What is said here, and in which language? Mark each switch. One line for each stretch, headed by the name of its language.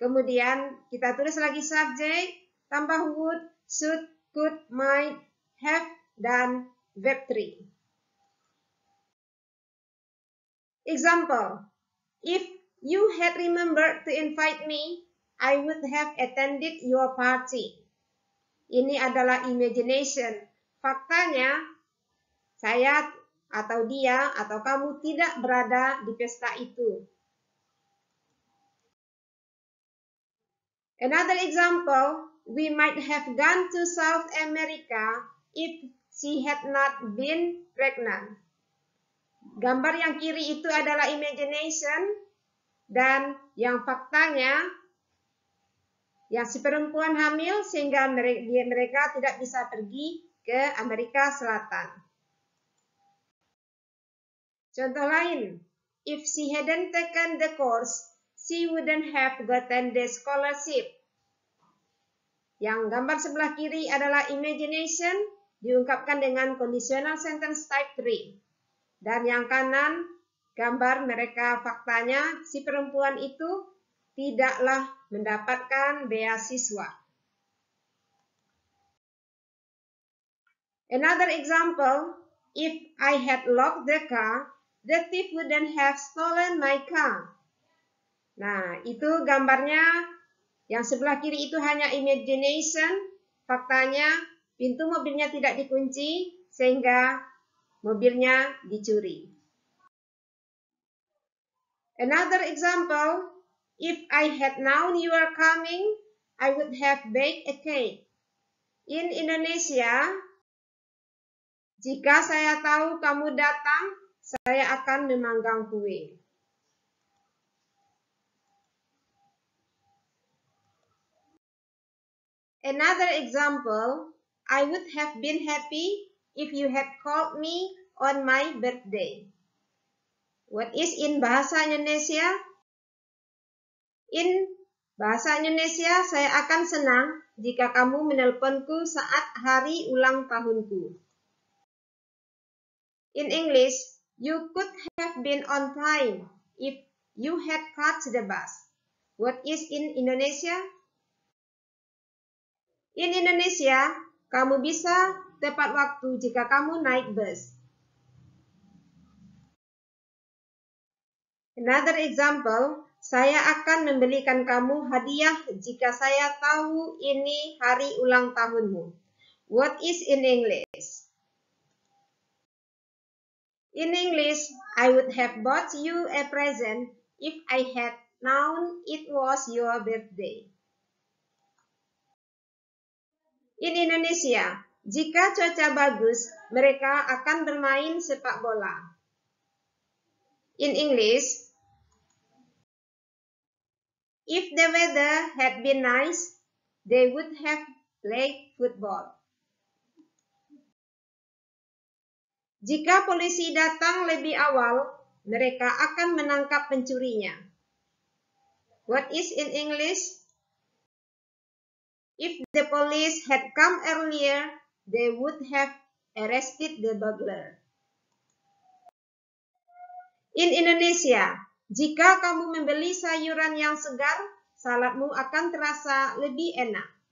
Indonesian: Kemudian kita tulis lagi subject, tambah would, should, could, might, have, dan verb 3.
English: Example, if you had remembered to invite me, I would have attended your party.
Indonesian: Ini adalah imagination. Faktanya, saya atau dia atau kamu tidak berada di pesta itu.
English: Another example, we might have gone to South America if she had not been pregnant.
Indonesian: Gambar yang kiri itu adalah imagination dan yang faktanya Yang si perempuan hamil sehingga mereka tidak bisa pergi ke Amerika Selatan. Contoh lain,
English: if she hadn't taken the course, she wouldn't have gotten the scholarship.
Indonesian: Yang gambar sebelah kiri adalah imagination, diungkapkan dengan conditional sentence type 3. Dan yang kanan, gambar mereka faktanya, si perempuan itu tidaklah mendapatkan beasiswa.
English: Another example, if I had locked the car, the thief wouldn't have stolen my car.
Indonesian: Nah, itu gambarnya. Yang sebelah kiri itu hanya imagination, faktanya pintu mobilnya tidak dikunci sehingga mobilnya dicuri.
English: Another example, if I had known you were coming, I would have baked a cake. In Indonesia,
Indonesian: jika saya tahu kamu datang, saya akan memanggang kue.
English: Another example, I would have been happy if you had called me on my birthday. What is in bahasa Indonesia? In bahasa Indonesia,
Indonesian: saya akan senang jika kamu menelponku saat hari ulang tahunku.
English: In English, you could have been on time if you had caught the bus. What is in Indonesia? In Indonesia,
Indonesian: kamu bisa tepat waktu jika kamu naik bus.
English: Another example,
Indonesian: saya akan membelikan kamu hadiah jika saya tahu ini hari ulang tahunmu.
English: What is in English? In English, I would have bought you a present if I had known it was your birthday. In Indonesia,
Indonesian: jika cuaca bagus, mereka akan bermain sepak bola.
English: In English, if the weather had been nice, they would have played football.
Indonesian: Jika polisi datang lebih awal, mereka akan menangkap pencurinya.
English: What is in English? If the police had come earlier, they would have arrested the burglar. In Indonesia,
Indonesian: jika kamu membeli sayuran yang segar, saladmu akan terasa lebih enak.